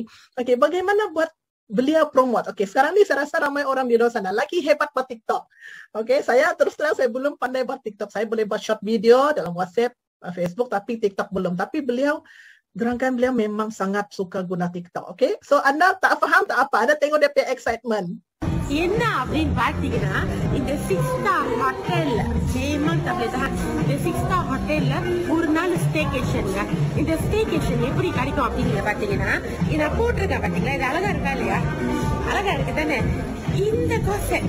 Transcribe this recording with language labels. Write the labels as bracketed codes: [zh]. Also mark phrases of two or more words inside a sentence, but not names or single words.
[ms] Okay, bagaimana buat beliau promote. Okey, sekarang ni saya rasa ramai orang di luar sana lagi hebat buat TikTok. Okey, saya terus terang saya belum pandai buat TikTok. Saya boleh buat [en] short video [ms] dalam WhatsApp, Facebook, tapi TikTok belum. Tapi beliau, gerangkan beliau memang sangat suka guna TikTok. Okey, so anda tak faham tak apa, anda tengok dia punya excitement. [ta] என்ன அப்படின்னு பார்த்தீங்கன்னா இந்த 6 ஸ்டார் ஹோட்டல்ல ஜெயமால் தப்லேதான் இந்த 6 ஸ்டார் ஹோட்டல்ல ஒரு நாள் ஸ்டேகேஷன்ங்க. இந்த ஸ்டேகேஷன் எப்படி கிடைக்கும் அப்படிங்கிறத பார்த்தீங்கன்னா நான் போட்டிருக்கேன் பார்த்தீங்களா, இது அழகா இருக்கா இல்லையா? அழகா இருக்கு தானே இந்த கான்செப்ட்.